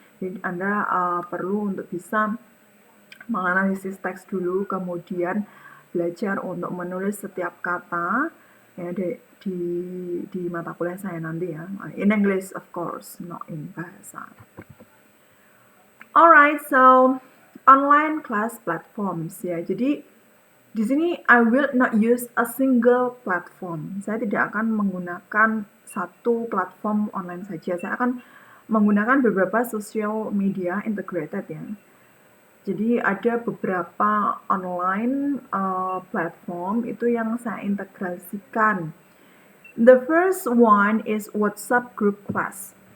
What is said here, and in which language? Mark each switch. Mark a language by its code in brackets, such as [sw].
[id] Jadi Anda perlu untuk bisa menganalisis teks dulu, kemudian belajar untuk menulis setiap kata, ya, di mata kuliah saya nanti, ya. [en] In English of course, not in bahasa. Alright, so online class platforms, ya. [id] Jadi di sini [en] I will not use a single platform. [id] Saya tidak akan menggunakan satu platform online saja. Saya akan menggunakan beberapa social media integrated, ya. Jadi ada beberapa online platform itu yang saya integrasikan. [en] The first one is WhatsApp group class.